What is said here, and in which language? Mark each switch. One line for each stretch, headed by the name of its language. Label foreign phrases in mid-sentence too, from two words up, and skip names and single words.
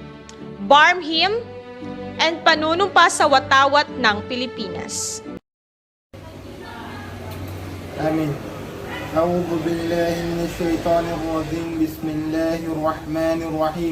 English: barm hymn, and
Filipino: panunumpa sa watawat ng Pilipinas.
Arabic: آمين. أعوذ بالله من الشيطان الرجيم. بسم الله الرحمن الرحيم.